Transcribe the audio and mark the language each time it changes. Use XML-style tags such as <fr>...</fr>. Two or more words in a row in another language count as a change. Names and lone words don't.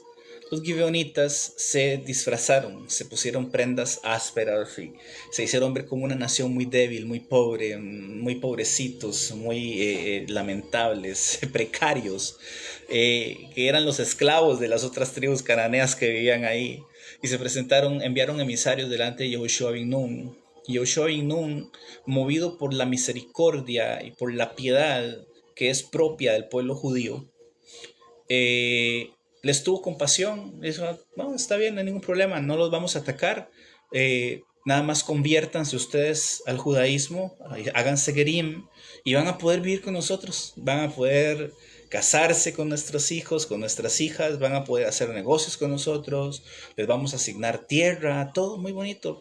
<es>Los gibeonitas se disfrazaron, se pusieron prendas ásperas y se hicieron ver como una nación muy débil, muy pobre, muy pobrecitos, muy lamentables, precarios, que eran los esclavos de las otras tribus cananeas que vivían ahí. Y se presentaron, enviaron emisarios delante de Yehoshua ben Nun. Yehoshua ben Nun, movido por la misericordia y por la piedad que es propia del pueblo judío, les tuvo compasión, les dijo, no, está bien, no hay ningún problema, no los vamos a atacar, nada más conviértanse ustedes al judaísmo, háganse gerim y van a poder vivir con nosotros, van a poder casarse con nuestros hijos, con nuestras hijas, van a poder hacer negocios con nosotros, les vamos a asignar tierra, todo muy bonito.</es>